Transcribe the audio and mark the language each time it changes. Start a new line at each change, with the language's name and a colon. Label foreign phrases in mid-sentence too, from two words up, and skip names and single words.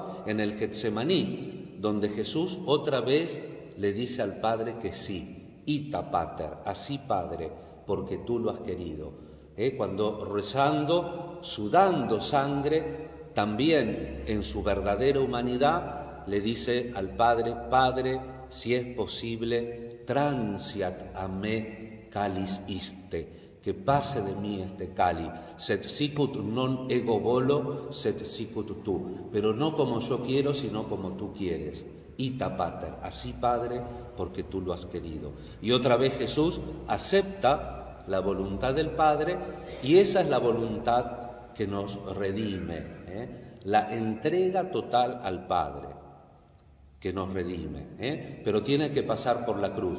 Spanish: En el Getsemaní, donde Jesús otra vez le dice al Padre que sí,
Latin: ita pater,
Spanish: así Padre, porque tú lo has querido. Cuando rezando, sudando sangre, también en su verdadera humanidad le dice al Padre: Padre, si es posible,
Latin: transiat a me calis iste,
Spanish: que pase de mí este cáliz,
Latin: sed sicut non ego volo, sed sicut tu,
Spanish: pero no como yo quiero, sino como tú quieres.
Latin: ita pater,
Spanish: así Padre, porque tú lo has querido. Y otra vez Jesús acepta la voluntad del Padre, y esa es la voluntad que nos redime, la entrega total al Padre, que nos redime, pero tiene que pasar por la cruz.